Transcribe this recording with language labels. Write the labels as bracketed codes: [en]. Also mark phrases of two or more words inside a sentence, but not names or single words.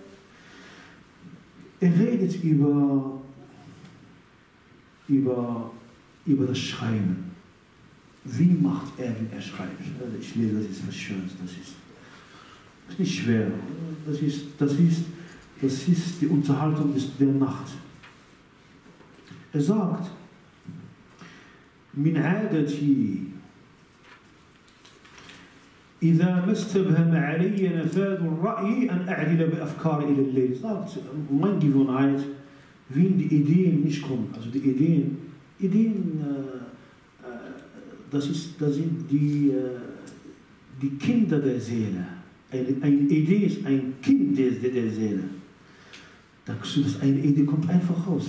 [de] Er redet über das Schreiben. Wie macht er, wenn er schreibt? Ich lese, das ist was Schönes, das ist nicht schwer. Das ist die Unterhaltung der Nacht. Er sagt, [ar] من عادتي إذا ما استبهم علي نفاذ الرأي أن أعدل بأفكاري إلى الليل. [de] Sagt, meine Gewohnheit, wenn die Ideen nicht kommen, also die Ideen, das sind die Kinder der Seele. Eine Idee ist ein Kind der Seele. Eine Idee kommt einfach raus.